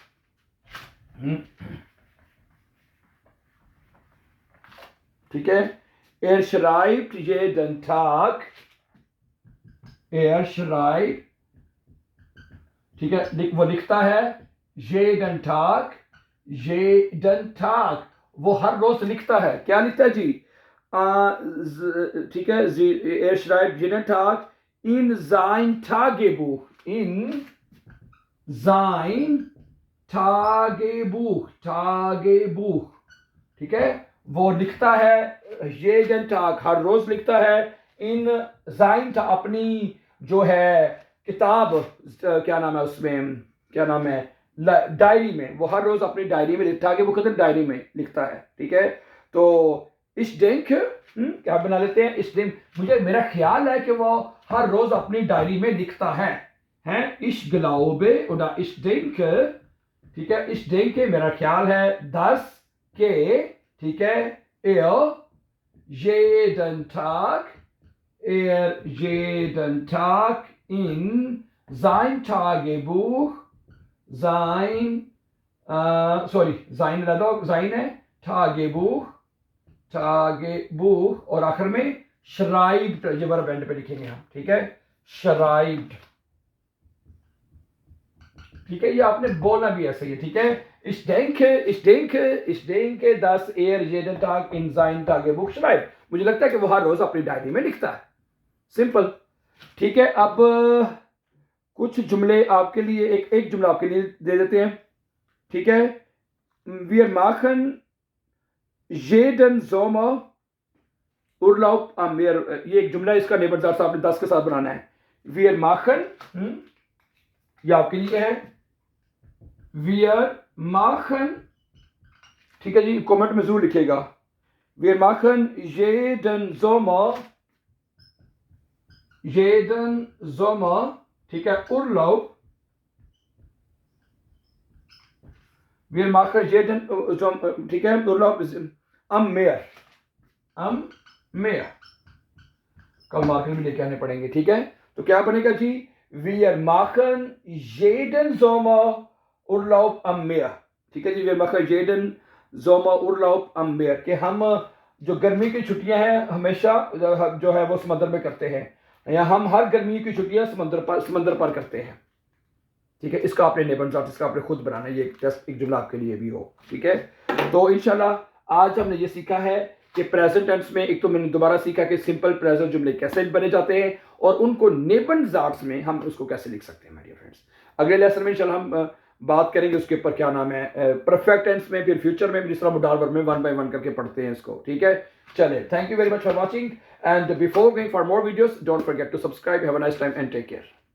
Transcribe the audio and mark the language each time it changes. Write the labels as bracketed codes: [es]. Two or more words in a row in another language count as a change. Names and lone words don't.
[hi] ठीक है, [de] er schreibt jeden Tag, er schreibt, [hi] ठीक है, वो लिखता है [de] jeden Tag, jeden Tag, [hi] वो हर रोज लिखता है। क्या लिखता है जी? ठीक है, [de] er schreibt jeden Tag in sein Tagebuch, in sein Tagebuch, Tagebuch, [hi] ठीक है, वो लिखता है [de] jeden Tag, [hi] हर रोज लिखता है, [de] in sein, [hi] अपनी जो है किताब, क्या नाम है उसमें, क्या नाम है, डायरी में, वो हर रोज अपनी डायरी में लिखता है कि वो खुद डायरी में लिखता है, ठीक है। तो इस denke, क्या बना लेते हैं, इस दिन मुझे, मेरा ख्याल है कि वो हर रोज अपनी डायरी में लिखता है, हैं, [de] ich glaube oder ich denke, [hi] ठीक है, [de] ich denke [hi] मेरा ख्याल है, dass के, ठीक है, [de] jeden Tag in sein Tagebuch, sein है Tagebuch, Tagebuch, [hi] और आखिर में schreibt, ये वर्ब एंड पे लिखेंगे हम, ठीक है, schreibt, ठीक है, ये आपने बोलना भी ऐसे ही, ठीक है। [de] ich denke, dass jeden Tag in sein Tagebuch schreibt, [hi] मुझे लगता है कि वो हर रोज अपनी डायरी में लिखता है, सिंपल, ठीक है। अब कुछ जुमले आपके लिए, एक जुमला आपके लिए दे देते हैं, ठीक है। [de] wir machen jeden Sommer Urlaub am Meer, [hi] ये एक जुमला, इसका नेबरदार साहब ने 10 के साथ बनाना है। [de] wir machen, [hi] ये आपके लिए है, [de] wir machen, [hi] ठीक है जी, कमेंट में जरूर लिखिएगा, [de] wir machen jeden Sommer, [hi] ठीक है, [de] Urlaub, wir machen jeden, [hi] ठीक है, [de] Urlaub am Meer, [hi] कल मार्केट में लेके आने पड़ेंगे, ठीक है। तो क्या बनेगा जी, [de] wir machen jeden Sommer Urlaub am Meer, [hi] ठीक है जी, [de] wir machen jeden Sommer Urlaub am Meer, [hi] कि हम जो गर्मी की छुट्टियां हैं हमेशा जो है वो समंदर में करते हैं, या हम हर गर्मी की छुट्टियां समंदर पर करते हैं, ठीक है। इसका आपने नेबनजार्ट, इसका आपने खुद बनाना है, ये टेस्ट एक जुमला आपके लिए भी हो, ठीक है। तो इंशाल्लाह आज हमने ये सीखा है कि प्रेजेंट टेंस में, एक तो मैंने दोबारा सीखा कि [en] simple present [hi] जुमले कैसे बने जाते हैं और उनको नेबनजार्ट्स में हम उसको कैसे लिख सकते हैं, [en] my dear friends. [hi] अगले लेसन में इंशाल्लाह हम बात करेंगे उसके ऊपर, क्या नाम है, [en] perfect tense [hi] में, फिर फ्यूचर में जिस तरह [en] modal verb [hi] में 1 by 1 करके पढ़ते हैं इसको, ठीक है। चले, [en] thank you very much for watching, and before going for more videos don't forget to subscribe. have a nice time and take care.